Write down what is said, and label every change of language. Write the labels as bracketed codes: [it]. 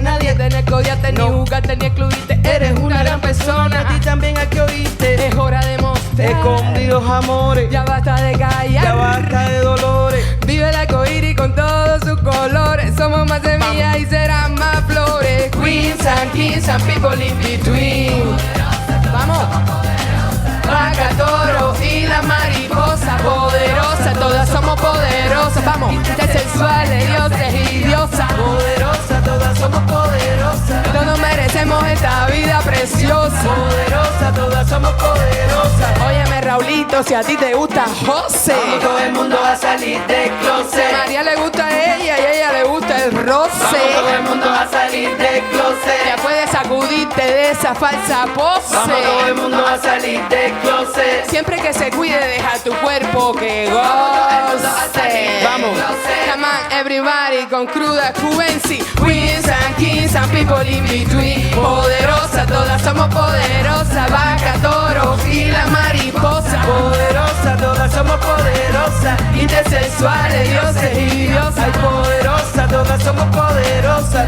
[es] Nadie te escodiaste, ni juzgaste, ni excluiste. Eres una gran persona, a ti también hay que oírte. Es hora de mostrar escondidos amores. Ya basta de callar, ya basta de dolores. Vive el arcoíris con todos sus colores. Somos más semillas y serán más flores. [en] Queens and kings and people in between. [es] Vamos. Vaca, toro y la mariposa. Poderosa, todas somos poderosas. Vamos. Intersexuales, dioses y diosas. Poderosa, todas somos poderosas. Todos merecemos esta vida preciosa. Poderosa, todas somos poderosas. Óyeme, Raulito, si a ti te gusta José. Vamos todo el mundo a salir del closet. María le gusta a ella y a ella le gusta el roce. Vamos todo el mundo a salir del closet. Ya puedes sacudirte de esa falsa pose. Vamos todo el mundo a salir del closet. Siempre que se cuide, deja tu cuerpo que goce. Vamos. [en] Come on, everybody, con Krudxs Cubensi. Queens and kings and people in between. [es] Poderosa, todas somos poderosas. Vaca, toro y la mariposa. Poderosa, todas somos poderosas. Intersexuales, dioses y diosas. Ay, poderosa, todas somos poderosas.